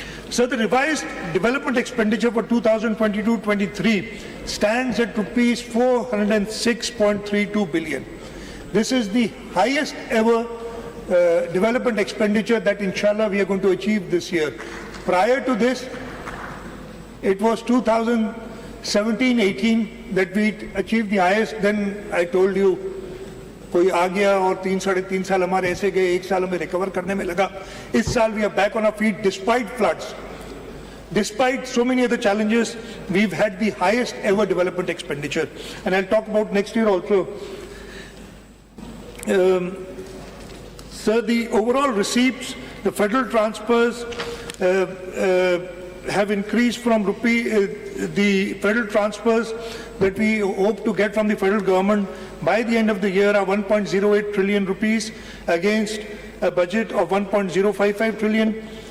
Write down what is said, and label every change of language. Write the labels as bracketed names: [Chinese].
[English] So the revised development expenditure for 2022-23 stands at rupees 406.32 billion. This is the highest ever development expenditure that inshallah we are going to achieve this year. Prior to this, it was 2017-18 that we achieved the highest. Then I told you, [Hindi] कोई आ गया और 3-3.5 साल हमारे ऐसे गए, 1 साल हमें recover करने में लगा. इस साल [English] we are back on our feet despite floods. Despite so many other challenges, we've had the highest ever development expenditure. And I'll talk about next year also. Sir, the overall receipts, the federal transfers have increased from the federal transfers that we hope to get from the federal government by the end of the year are 1.08 trillion rupees against a budget of 1.055 trillion.